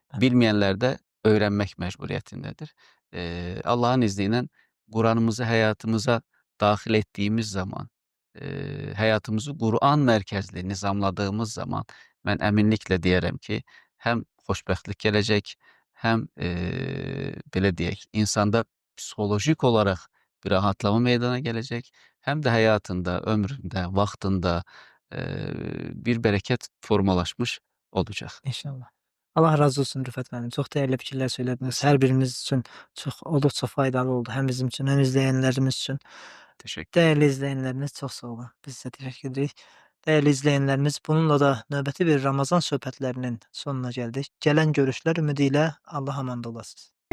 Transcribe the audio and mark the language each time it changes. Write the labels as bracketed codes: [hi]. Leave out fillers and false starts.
[az] Bilməyənlər də öyrənmək məcburiyyətindədir. Allahın izni ilə Qur'anımızı həyatımıza daxil etdiyimiz zaman, həyatımızı Qur'an mərkəzli nizamladığımız zaman mən əminliklə deyərəm ki, həm xoşbəxtlik gələcək, həm belə deyək, insanda psixolojik olaraq [tr] bir rahatlama meydana gelecek. Hem de hayatında, ömründe, vaktinde bir bereket formalaşmış olacak. [az] İnşallah. Allah razı olsun Rüfət müəllim. Çox dəyərli fikirlər söylədiniz. Sağ Hər olun. birimiz üçün olduqca faydalı oldu. Həm bizim üçün, həm izləyənlərimiz üçün. Teşekkür. Dəyərli izləyənlərimiz çox sağ olun. Biz sizə təşəkkür edirik. Dəyərli izləyənlərimiz, bununla da növbəti bir Ramazan söhbətlərinin sonuna gəldik. Gələn görüşlər ümidi ilə Allaha əmanət olasınız.